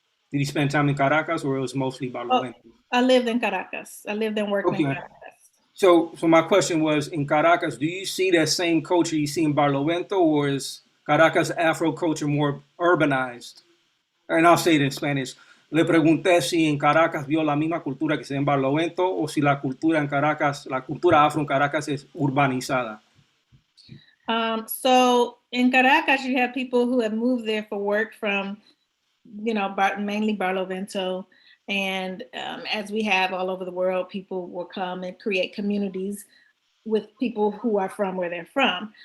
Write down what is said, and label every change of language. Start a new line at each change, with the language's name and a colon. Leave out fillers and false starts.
English: Did you spend time in Caracas, or it was mostly Barlovento? I lived in Caracas. I lived and worked in Caracas. So my question was, in Caracas, do you see that same culture you see in Barlovento, or is Caracas Afro culture more urbanized? And I'll say it in Spanish.
Spanish: Le pregunté si en Caracas vio la misma cultura que se ve en Barlovento o si la cultura en Caracas, la cultura afro en Caracas es urbanizada.
English: So in Caracas, you have people who have moved there for work from, mainly Barlovento. And as we have all over the world, people will come and create communities with people who are from where they're from.